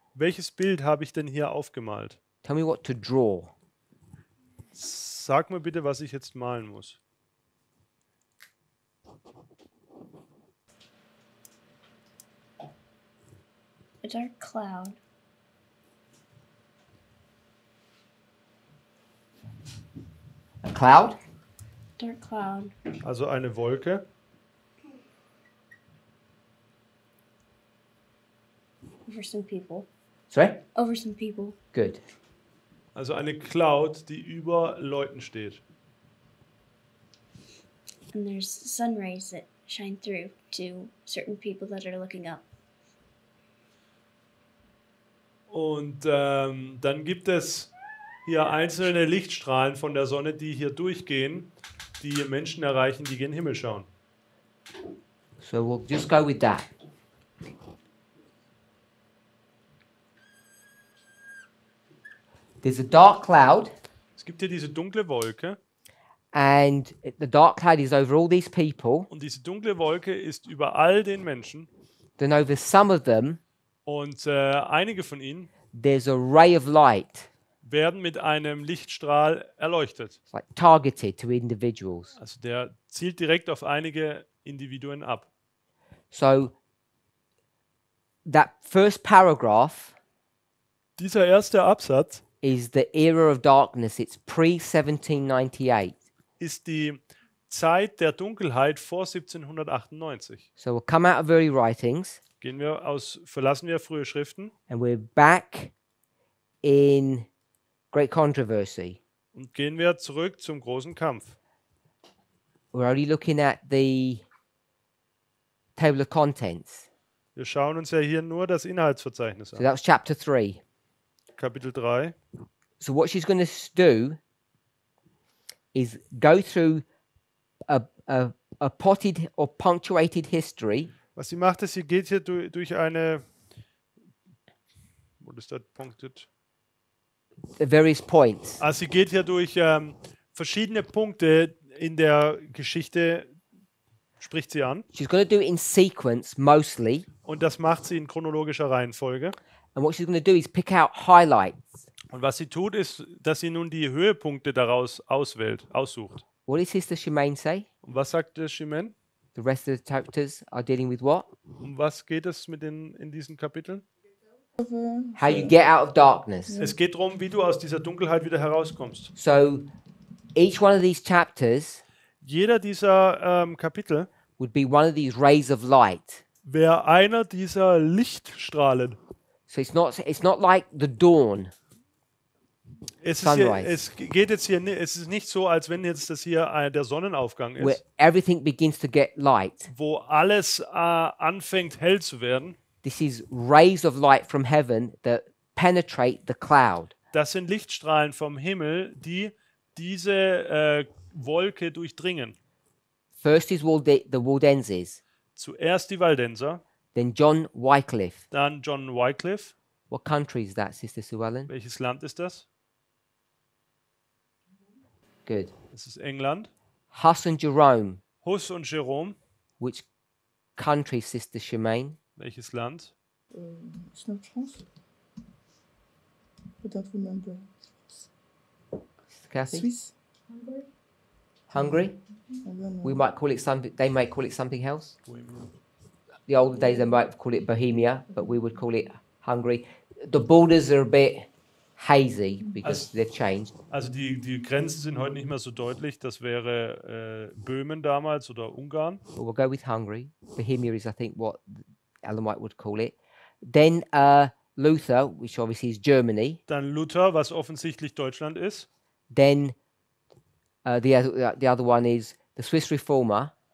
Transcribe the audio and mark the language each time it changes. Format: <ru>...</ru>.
<de>Welches Bild habe ich denn hier aufgemalt?</de> <en>Tell me what to draw.</en> <de>Sag mir bitte, was ich jetzt malen muss.</de> <en>A dark cloud. A cloud? Dark cloud.</en> <de>Also eine Wolke.</de> <en>Over some people. Sorry? Over some people. Good.</en> <de>Also eine Cloud, die über Leuten steht.</de> <en>And there's sun rays that shine through to certain people that are looking up.</en> <de>Und dann gibt es hier einzelne Lichtstrahlen von der Sonne, die hier durchgehen, die Menschen erreichen, die gen Himmel schauen.</de> <en>So we'll just go with that. There's a dark cloud,</en> <de>Es gibt hier diese dunkle Wolke</de> <en>and the dark cloud is over all these people.</en> <de>und diese dunkle Wolke ist über all den Menschen</de> <en>Then over some of them,</en> <de>und einige von ihnen</de> <en>there's a ray of light.</en> <de>werden mit einem Lichtstrahl erleuchtet.</de> <en>It's like targeted to individuals.</en> <de>Also der zielt direkt auf einige Individuen ab.</de> <en>So that first paragraph</en> <de>Dieser erste Absatz</de> <en>is the era of darkness. It's pre-1798.</en> <de>ist die Zeit der Dunkelheit vor 1798.</de> <en>So we'll come out of early writings</en> <de>Verlassen wir frühe Schriften</de> <en>and we're back in great controversy.</en> <de>und gehen wir zurück zum großen Kampf.</de> <en>We're only looking at the table of contents.</en> <de>Wir schauen uns ja hier nur das Inhaltsverzeichnis</de> <en>So</en> <de>an.</de> <en>that's chapter 3.</en> <de>Kapitel 3.</de> <en>So what she's going to do is go through a potted or punctuated history</en> <de>Was sie macht, ist, sie geht hier durch eine... Wo ist das punktet?</de> <en>at various points.</en> <de>Sie geht hier durch verschiedene Punkte in der Geschichte, spricht sie an.</de> <en>She's going to do it in sequence mostly.</en> <de>Und das macht sie in chronologischer Reihenfolge.</de> <en>And what she's going to do is pick out highlights.</en> <de>Und was sie tut, ist, dass sie nun die Höhepunkte daraus aussucht.</de> <en>What does Sister Shemaine say?</en> <de>Und was sagt der Shimen?</de> <en>The rest of the chapters are dealing with what?</en> <de>Um was geht es in diesen Kapiteln?</de> <en>How you get out of darkness.</en> <de>Es geht darum, wie du aus dieser Dunkelheit wieder herauskommst.</de> <en>So each one of these chapters</en> <de>Jeder dieser Kapitel</de> <en>would be one of these rays of light.</en> <de>wäre einer dieser Lichtstrahlen.</de> <en>So it's not like the dawn.</en> <de>Es ist, hier,</de> <en>sunrise,</en> <de>es geht jetzt hier, es ist nicht so, als wenn jetzt das hier der Sonnenaufgang</de> <en>where</en> <de>ist,</de> <en>everything begins to get light.</en> <de>wo alles anfängt hell zu werden.</de> <en>This is rays of light from heaven that penetrate the cloud.</en> <de>Das sind Lichtstrahlen vom Himmel, die diese Wolke durchdringen.</de> <en>First is the Waldenses,</en> <de>Zuerst die Waldenser,</de> <en>then John Wycliffe.</en> <de>dann John Wycliffe.</de> <en>What country is that, Sister Sue Ellen?</en> <de>Welches Land ist das?</de> <en>Good.</en> <de>Das ist England.</de> <en>Huss and Jerome.</en> <de>Huss und Jerome.</de> <en>Which country, Sister Shemaine?</en> <de>Welches Land?</de> <en>It's not France. I don't remember. Sister Kathy? Swiss. Hungary? I don't know. We might call it something. They may call it something else. The older days they might call it Bohemia, but we would call it Hungary. The borders are a bit hazy because they've changed.</en> <de>Also die Grenzen sind heute nicht mehr so deutlich. Das wäre Böhmen damals oder Ungarn.</de> <en>But we'll go with Hungary. Bohemia is, I think, what Ellen White would call it. Then Luther, which obviously is Germany.</en> <de>Dann Luther, was offensichtlich Deutschland ist.</de> <en>Then the other one is the Swiss Reformer.</en>